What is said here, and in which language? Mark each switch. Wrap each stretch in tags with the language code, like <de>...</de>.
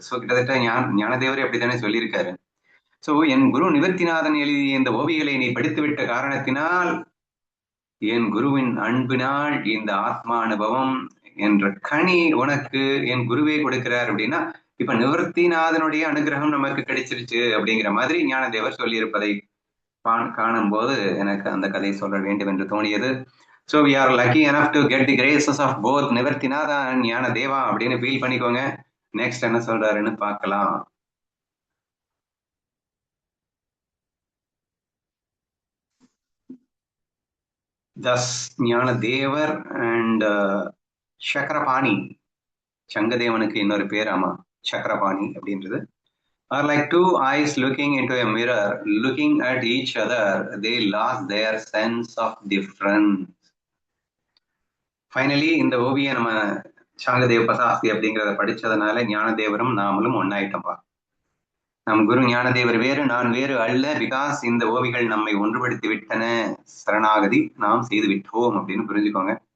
<ta>So கிட்டத்தட்ட ஞானதேவரே அப்படித்தானே சொல்லியிருக்காரு. சோ என் குரு நிவர்த்திநாதன் எழுதிய இந்த ஓவிகளை நீ படித்துவிட்ட காரணத்தினால் என் குருவின் அன்பினால் இந்த ஆத்மா அனுபவம் என்ற கனி உனக்கு என் குருவே கொடுக்கிறார் அப்படின்னா, இப்ப நிவர்த்திநாதனுடைய அனுகிரகம் நமக்கு கிடைச்சிருச்சு அப்படிங்கிற மாதிரி ஞானதேவர் சொல்லியிருப்பதை காணும் போது எனக்கு அந்த கதை சொல்ல வேண்டும் என்று தோணியது.</ta> <en>So we are lucky enough to get the graces of both Nivrittinatha and Jnanadeva</en> <ta>அப்படின்னு ஃபீல் பண்ணிக்கோங்க. நெக்ஸ்ட் என்ன சொல்றாருன்னு பார்க்கலாம்.</ta> <en>Thus Jnanadevar and Chakrapani,</en> <ta>சங்கதேவனுக்கு இன்னொரு பேர் ஆமா சக்கரபாணி அப்படின்றது,</ta> <en>are like two eyes looking into a mirror, looking at each other. They lost their sense of difference.</en> <ta>Finally இந்த ஓவியம் நம்ம சாங்கதேவ பசாஸ்தி அப்படிங்கிறத படிச்சதுனால ஞானதேவரும் நாமளும் ஒன்னாயிட்டோம்பா. நம் குரு ஞானதேவர் வேறு, நான் வேறு அல்ல. பிகாஸ் இந்த ஓவிகள் நம்மை ஒன்றுபடுத்தி விட்டன, சரணாகதி நாம் செய்து விட்டோம் அப்படின்னு புரிஞ்சுக்கோங்க.</ta>